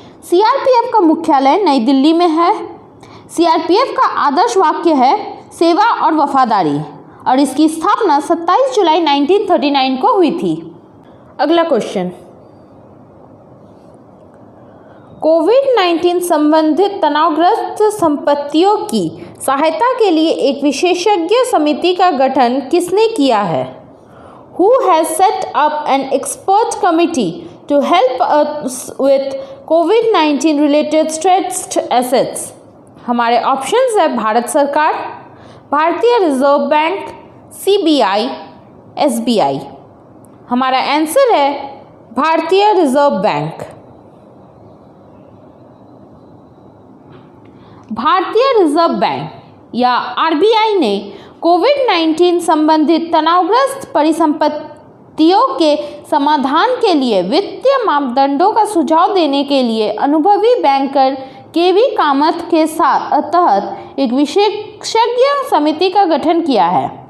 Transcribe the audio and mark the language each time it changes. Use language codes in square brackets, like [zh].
[hi] CRPF का मुख्यालय नई दिल्ली में है। CRPF का आदर्श वाक्य है सेवा और वफादारी और इसकी स्थापना 27 जुलाई 1939 को हुई थी। अगला क्वेश्चन, कोविड-19 संबंधित तनावग्रस्त संपत्तियों की सहायता के लिए एक विशेषज्ञ समिति का गठन किसने किया है? [en] Who has set up an expert committee to help us with COVID-19 related stressed assets? [hi] हमारे ऑप्शंस है भारत सरकार, भारतीय रिजर्व बैंक, CBI, SBI। हमारा आंसर है भारतीय रिजर्व बैंक। भारतीय रिजर्व बैंक या RBI ने कोविड-19 संबंधित तनावग्रस्त परिसंपत्तियों के समाधान के लिए वित्तीय मापदंडों का सुझाव देने के लिए अनुभवी बैंकर KV कामत के तहत एक विशेषज्ञ समिति का गठन किया है।